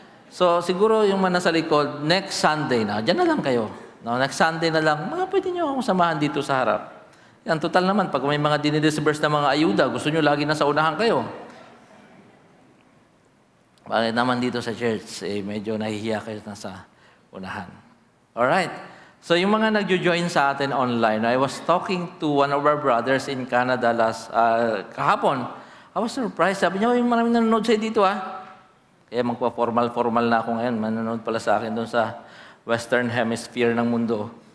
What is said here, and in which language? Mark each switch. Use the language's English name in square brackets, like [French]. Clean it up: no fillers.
[Filipino] So, siguro yung mga nasa likod, [English] next Sunday [Filipino] na, dyan na lang kayo. No? [English] Next Sunday [Filipino] na lang, pwede nyo akong samahan dito sa harap. Yan, total naman, pag may mga dinidisburse na mga ayuda, gusto nyo lagi nasa unahan kayo. Bakit naman dito sa church, medyo nahihiya kayo na sa unahan. [English] Alright. So [Filipino] yung mga nagjo-join sa atin [English] online, I was talking to one of our brothers in Canada [Filipino] kahapon. [English] I was surprised. [Filipino] Sabi niya, yung maraming nanonood sa'yo dito, Kaya magpa-formal na ako ngayon. Manonood pala sa akin doon sa Western Hemisphere ng mundo.